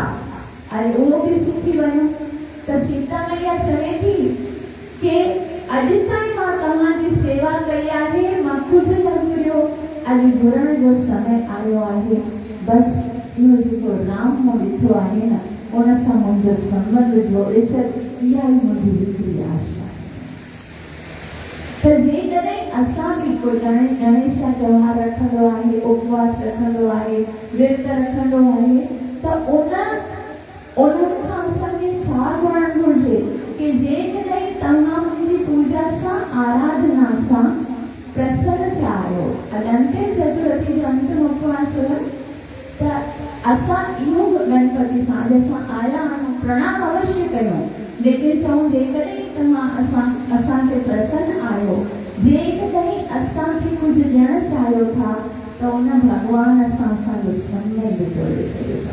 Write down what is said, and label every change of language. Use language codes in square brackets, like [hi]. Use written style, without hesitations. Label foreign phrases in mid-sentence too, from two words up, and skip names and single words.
[sd] अरे उहो बि सिखी वञो। त सीता मैया चवे थी कि अॼु ताईं मां तव्हांजी सेवा कई आहे, मां कुझु न घुरियो, अॼु घुरण जो समय आयो आहे। बसि इहो जेको राम मां ॾिठो आहे न, उन सां मुंहिंजो संबंध जोड़े छॾ, इहा ई मुंहिंजी हिकिड़ी आशा आहे। त जेकॾहिं असां बि कोई गणेश जा त्योहार रखंदो आहे, उपवास रखंदो आहे, विर्त रखंदो आहे, त उन्हनि खां असांखे छा घुरणु घुरिजे कि जेकॾहिं तव्हां मुंहिंजी पूजा सां, आराधना सां प्रसन्न थिया आहियो। अंतिम चतुर्थी जो अंतिम उपवास हुयो त असां इहो गणपति सां असां आया आहियूं, प्रणाम अवश्य कयूं, लेकिन चऊं जेकॾहिं तव्हां असांखे प्रसन्न आहियो, जेकॾहिं असांखे कुझु ॾियणु चाहियो था, त उन भॻवान सां असांजो संबंध जोड़े छॾियो।